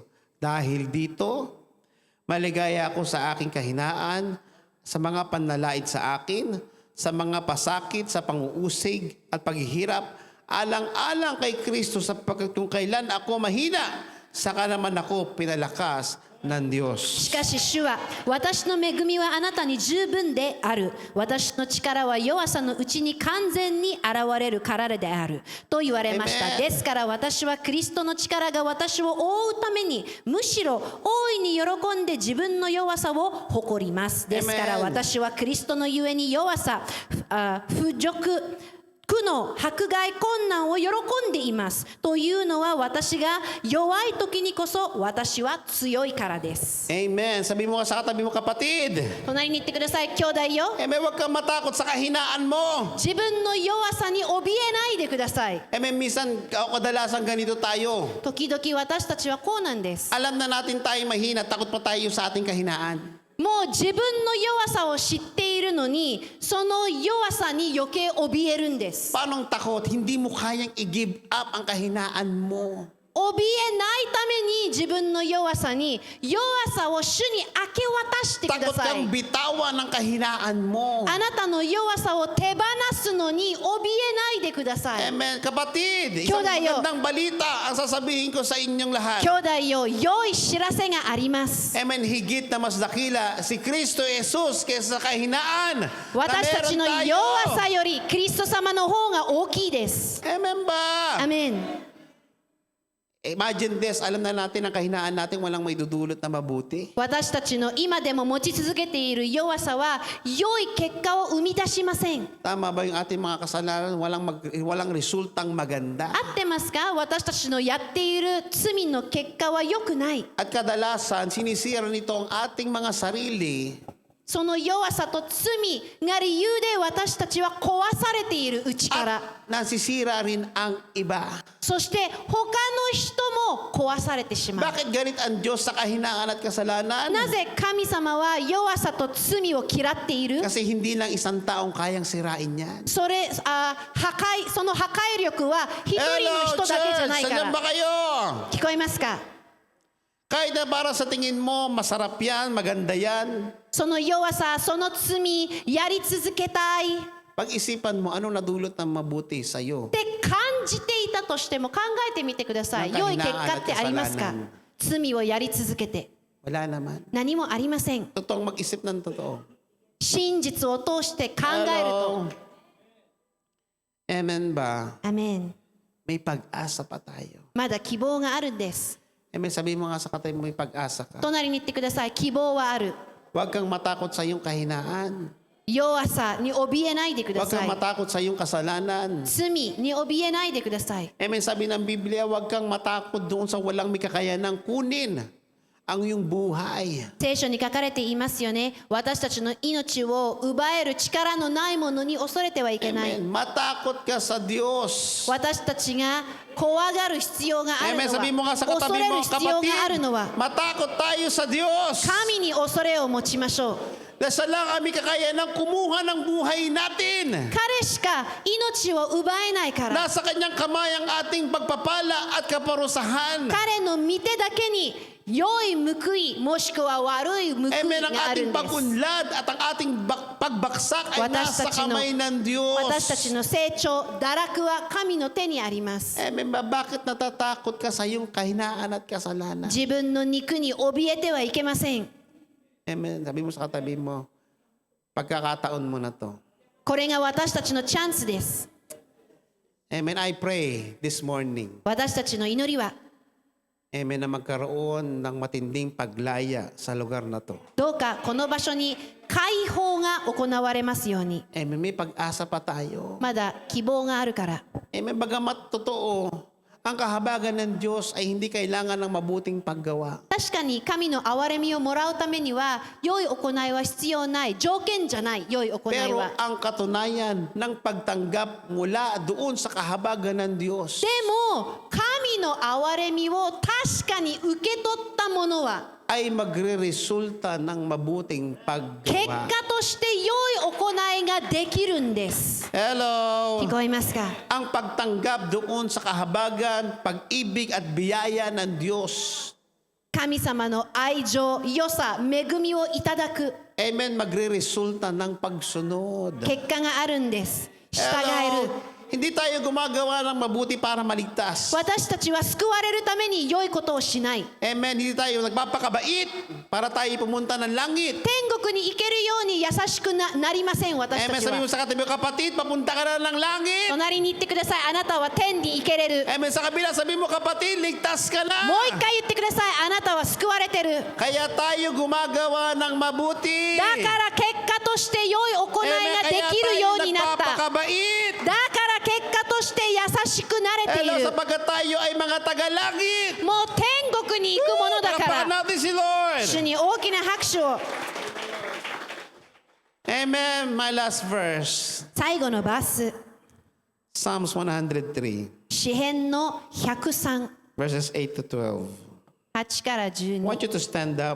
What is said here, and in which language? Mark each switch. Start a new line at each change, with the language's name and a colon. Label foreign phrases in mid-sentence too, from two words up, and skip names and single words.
Filipino: Dahil dito, maligaya ako sa aking kahinaan, sa mga panlalait sa akin, sa mga pasakit, sa panguusig at paghihirap, alang-alang kay Kristo sapagkat kung kailan ako mahina, saka naman ako pinalakas ng Diyos.
Japanese: しかし主は私の恵みはあなたに十分である。私の力は弱さのうちに完全に現れるからである。と言われました。
Filipino: Amen.
Japanese: ですから私はクリストの力が私を覆うためにむしろ大いに喜んで自分の弱さを誇ります。ですから
Filipino: Amen.
Japanese: 私はクリストのゆえに弱さ、不辱、苦悩、迫害、困難を喜んでいます。というのは私が弱い時にこそ私は強いからです。
Filipino: Amen. Sabi mo sa katabi mo, kapatid.
Japanese: 隣に言ってください、兄弟よ。
Filipino: Amen. Huwag kang matakot sa kahinaan mo.
Japanese: 自分の弱さに怯えないでください。
Filipino: Amen. Minsan, kadalasan ganito tayo.
Japanese: 時々私たちはこうなんです。
Filipino: Alam na natin tayo mahina, takot pa tayo sa ating kahinaan.
Japanese: もう自分の弱さを知っているのに、その弱さに余計怯えるんです。
Filipino: Paano ang takot? Hindi mo kayang i-
English: give up
Filipino: ang kahinaan mo.
Japanese: 怯えないために自分の弱さに弱さを主に明け渡してくだ
Filipino: Takot
Japanese: さ
Filipino: kang
Japanese: い。
Filipino: bitawan ng kahinaan mo.
Japanese: あなたの弱さを手放すのに怯えないでください。
Filipino: Amen. Kapatid, isang
Japanese: Kyodayo.
Filipino: magandang balita ang sasabihin ko sa inyong lahat.
Japanese: 兄弟よ、良い知らせがあります。
Filipino: Amen. Higit na mas dakila si Kristo Jesus kaysa sa kahinaan na
Japanese: 私たち
Filipino: meron
Japanese: の
Filipino: tayo.
Japanese: 弱さよりキリスト様の方が大きいです。
Filipino: Amen ba?
Japanese: アメン。
English: Imagine this,
Filipino: alam na natin ang kahinaan natin walang may dudulot na mabuti.
Japanese: 私たちの今でも持ち続けている弱さは良い結果を生み出しません。
Filipino: Tama ba yung ating mga kasalanan walang resultang maganda?
Japanese: 合ってますか？私たちのやっている罪の結果は良くない。
Filipino: At kadalasan, sinisira nito ang ating mga sarili
Japanese: その弱さと罪が理由で私たちは壊されている内から。
Filipino: at nasisira rin ang iba.
Japanese: そして他の人も壊されてしまう。
Filipino: Bakit galit ang Diyos sa kahinaan at kasalanan?
Japanese: なぜ神様は弱さと罪を嫌っている？
Filipino: Kasi hindi lang isang taong kayang sirain yan.
Japanese: その破壊力は一人の人だけじゃないか
Filipino: Saan
Japanese: ら。
Filipino: ba kayo?
Japanese: 聞こえますか？
Filipino: Kahit na para sa tingin mo, masarap yan, maganda yan.
Japanese: その弱さ、その罪、やり続けたいっ
Filipino: Pag-isipan mo, anong nadulot ng mabuti sa'yo?
Japanese: て感じていたとしても考えてみてください。良い結果ってありますか？罪をやり続けて。
Filipino: Wala naman.
Japanese: 何もありません。
Filipino: Totoong mag-isip ng totoo.
Japanese: 真実を通して考えると。
Filipino: Amen ba?
Japanese: アメン。
Filipino: May pag-asa pa tayo.
Japanese: まだ希望があるんです。
Filipino: Amen, sabihin mo nga sa katabi mo, may pag-asa ka.
Japanese: 隣に言ってください。希望はある。
Filipino: Huwag kang matakot sa iyong kahinaan.
Japanese: 弱さに怯えないでくだ
Filipino: Huwag
Japanese: さ
Filipino: kang
Japanese: い。
Filipino: matakot sa iyong kasalanan.
Japanese: 罪に怯えないでください。
Filipino: Amen, sabi ng Biblia, huwag kang matakot doon sa walang may kakayanang kunin ang iyong buhay.
Japanese: 聖書に書かれていますよね。私たちの命を奪える力のないものに恐れてはいけない。
Filipino: Amen, matakot ka sa Diyos.
Japanese: 私たちが怖がる必要がある
Filipino: Amen,
Japanese: の
Filipino: sabi mo nga
Japanese: は、
Filipino: sa
Japanese: 恐
Filipino: katabi
Japanese: れ
Filipino: mo,
Japanese: る必要があるのは、
Filipino: matakot tayo sa Diyos.
Japanese: 神に恐れを持ちましょう。
Filipino: Dahil lang kami kakayanang kumuha ng buhay natin.
Japanese: 彼しか命を奪えないから、
Filipino: Nasa kanyang kamay ang ating pagpapala at kaparusahan.
Japanese: 彼の御手だけに良い報いもしくは悪い報い
Filipino: Amen, ang
Japanese: がある
Filipino: ating
Japanese: んです。
Filipino: pag-unlad at ang ating pagbaksak ay
Japanese: 私
Filipino: nasa
Japanese: たちの
Filipino: kamay ng Diyos.
Japanese: 私たちの成長、堕落は神の手にあります。
Filipino: Amen ba? Bakit natatakot ka sa iyong kahinaan at kasalanan?
Japanese: 自分の肉に怯えてはいけません。
Filipino: Amen. Sabi mo sa katabi mo, pagkakataon mo na to.
Japanese: これが私たちのチャンスです。
English: Amen. I pray this morning.
Japanese: 私たちの祈りは、
Filipino: Amen, na magkaroon ng matinding paglaya sa lugar na to.
Japanese: どうかこの場所に解放が行われますように。
Filipino: Amen, may pag-asa pa tayo.
Japanese: まだ希望があるから。
Filipino: Amen, bagamat totoo, ang kahabagan ng Diyos ay hindi kailangan ng mabuting paggawa.
Japanese: 確かに神の憐れみをもらうためには良い行いは必要ない、条件じゃない良い行い
Filipino: Pero
Japanese: は。
Filipino: ang katunayan ng pagtanggap mula doon sa kahabagan ng Diyos
Japanese: でも神の憐れみを確かに受け取ったものは
Filipino: ay magre-resulta ng mabuting
Japanese: 結
Filipino: paggawa.
Japanese: 果として良い行いができるんです。
Filipino: Hello!
Japanese: 聞こえますか？
Filipino: Ang pagtanggap doon sa kahabagan, pag-ibig at biyaya ng Diyos.
Japanese: 神様の愛情、良さ、恵みをいただく
Filipino: Amen, magre-resulta ng pagsunod.
Japanese: 結果があるんです。従える。
Filipino: Hindi tayo gumagawa ng mabuti para maligtas.
Japanese: 私たちは救われるために良いことをしない。
Filipino: Amen, hindi tayo nagpapakabait para tayo pumunta ng langit.
Japanese: 天国に行けるように優しく なりません、私た
Filipino: Amen,
Japanese: ち
Filipino: sabi mo
Japanese: は。
Filipino: sa katabi mo, kapatid, papunta ka na ng langit.
Japanese: 隣に行ってください。あなたは天に行けれる。
Filipino: Amen, sa kabila, sabi mo, kapatid, ligtas ka na.
Japanese: もう一回言ってください。あなたは救われてる。
Filipino: Kaya tayo gumagawa ng mabuti.
Japanese: だから結果として良い行い
Filipino: Amen,
Japanese: がで
Filipino: kaya
Japanese: きるよう
Filipino: tayo
Japanese: になった。
Filipino: nagpapakabait.
Japanese: だから結果として優しくなれてい
Filipino: Hello,
Japanese: る。
Filipino: sapagkat tayo ay mga taga-langit.
Japanese: もう天国に行くものだか
Filipino: Palakpakan
Japanese: ら。
Filipino: natin si Lord.
Japanese: 主に大きな拍手を。
English: Amen. My last verse.
Japanese: 最後のバース、
English: Psalms 103,
Japanese: 詩編の103、
English: verses 8 to 12.
Japanese: 8 から
English: I
Japanese: 12。
English: want you to stand up.